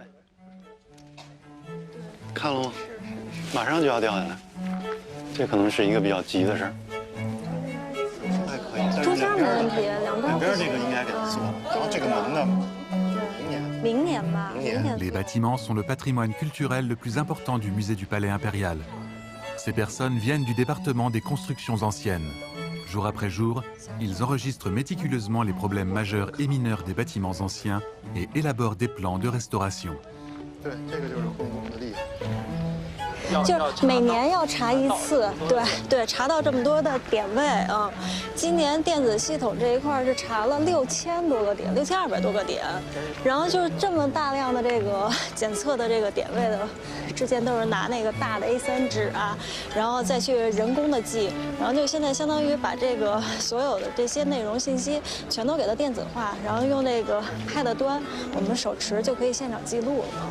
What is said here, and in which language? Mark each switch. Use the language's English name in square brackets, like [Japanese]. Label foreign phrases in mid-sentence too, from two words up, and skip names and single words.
[Chinese] 看喽，马上就要掉下来，这可能是一个比较急的事儿。还可以，中间没问题，两边这个应该给它做了，然后这个门呢，明年吧。 [French] Les bâtiments sont le patrimoine culturel le plus important du musée du Palais impérial. Ces personnes viennent du département des constructions anciennes. Jour après jour, ils enregistrent méticuleusement les problèmes majeurs et mineurs des bâtiments anciens et élaborent des plans de restauration. [Chinese] 对，这个就是后宫的厉害。就每年要查一次，对，查到这么多的点位啊。今年电子系统这一块是查了6000多个点，6200多个点，然后就是这么大量的这个检测的这个点位的，之前都是拿那个大的 A3 纸啊，然后再去人工的记，然后就现在相当于把这个所有的这些内容信息全都给它电子化，然后用那个 Pad 端，我们手持就可以现场记录了。